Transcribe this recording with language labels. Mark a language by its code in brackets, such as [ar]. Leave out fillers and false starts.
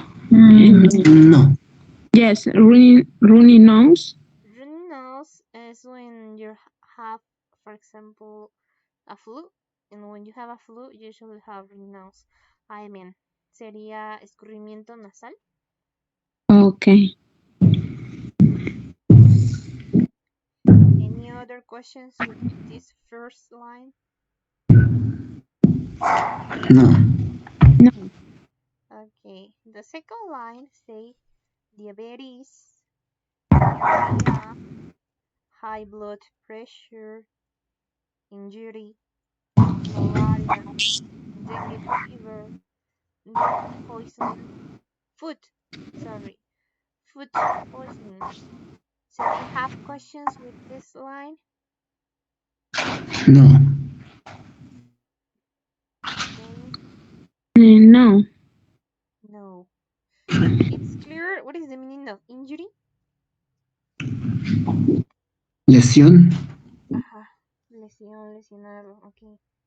[en] No. Yes. Runny nose. Runny nose is when you have, for example, a flu, and when you have a flu, you usually have runny nose. [es] I mean, sería escurrimiento nasal. [en] Okay. Any other questions with this first line? No. No. Okay, the second line say diabetes, diarrhea, high blood pressure, injury, malaria, dengue fever, food poisoning, food, sorry, food poisoning. So do you have questions with this line? No. Okay, No. no. It's clear what is the meaning of injury? [es] Lesión. Ajá, lesión, lesionado, okay.